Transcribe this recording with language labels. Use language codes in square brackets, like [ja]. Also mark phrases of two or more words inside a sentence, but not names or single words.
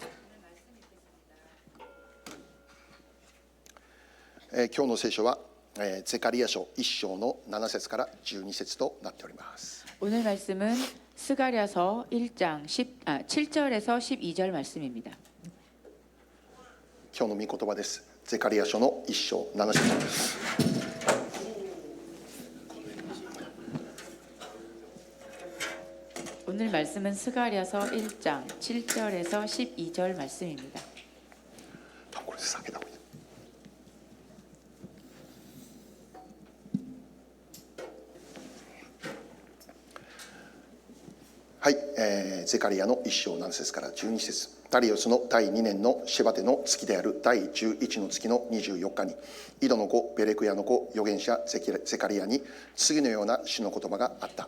[ja] 今日の聖書は、ゼカリヤ書1章の7節から12節となっております。 [ko] 오늘 말씀은 스가랴서 1장 7절에서 12절 말씀입니다. [ja] 今日の御言葉です。ゼカリヤ書の1章7節です。 [ko] 오늘 말씀은 스가랴서 1장 7절에서 12절 말씀입니다. [ja] 多分これで避けた方がいい。はい、ゼカリヤの1章7節から12節。ダリオスの第2年のシェバテの月である第11の月の24日に、イドの子ベレクヤの子預言者ゼカリヤに次のような主の言葉があった。